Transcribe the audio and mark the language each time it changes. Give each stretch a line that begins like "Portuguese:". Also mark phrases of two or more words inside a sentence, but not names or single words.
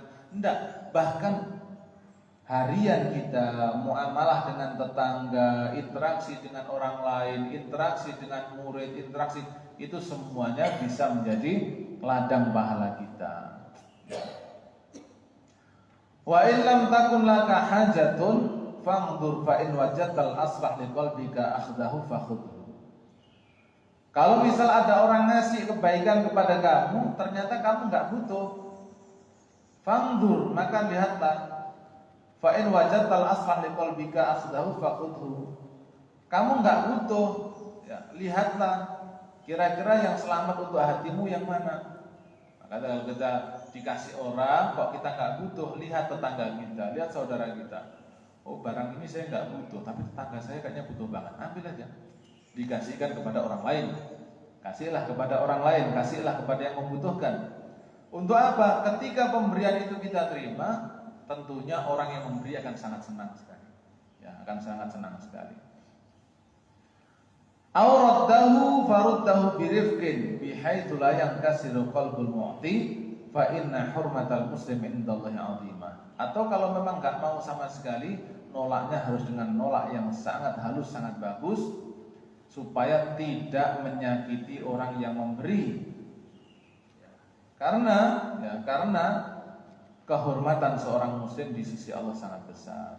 Indonesian: Enggak, bahkan harian kita, muamalah dengan tetangga, interaksi dengan orang lain, interaksi dengan murid, interaksi itu semuanya bisa menjadi ladang pahala kita.
Arabic: وإن لم تكن لك حاجة فانظر فإن وجدت الأصلح لقلبك أخذه فخذه.
Indonesian: Kalau misal ada orang ngasih kebaikan kepada kamu, ternyata kamu nggak butuh, fangdur, maka lihatlah.
Arabic: فإن وجدت الأصلح لقلبك أخذه فخذه.
Indonesian: Kamu nggak butuh, ya, lihatlah kira-kira yang selamat untuk hatimu yang mana. Maka kalau kita dikasih orang, kok kita nggak butuh, lihat tetangga kita, lihat saudara kita. Oh, barang ini saya nggak butuh, tapi tetangga saya kayaknya butuh banget. Ambil aja. Dikasihkan kepada orang lain. Kasihlah kepada orang lain, kasihlah kepada yang membutuhkan. Untuk apa? Ketika pemberian itu kita terima, tentunya orang yang memberi akan sangat senang sekali. Ya, akan sangat senang sekali.
Arabic: أو رده فرده برفق بحيث لا ينكسر قلب المعطي فإن حرمة المسلم عند الله عظيمة.
Indonesian: Atau kalau memang enggak mau sama sekali, nolaknya harus dengan nolak yang sangat halus, sangat bagus supaya tidak menyakiti orang yang memberi. Karena kehormatan seorang muslim di sisi Allah sangat besar.